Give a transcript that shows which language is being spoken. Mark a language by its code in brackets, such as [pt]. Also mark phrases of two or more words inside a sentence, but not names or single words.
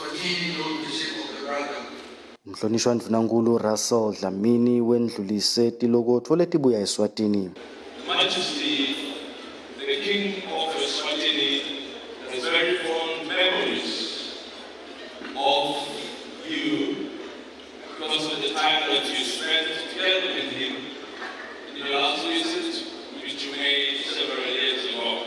[en] meaningful leadership of the brotherhood. [ss] Mhlonishwa Ndvunankhulu Russell Dlamini wendlulise tilokotfo letibuya eSwatini. [en] Majesty, the King of Eswatini has very fond memories of you because of the time that you spent together with him in your last visit, which you made several years ago.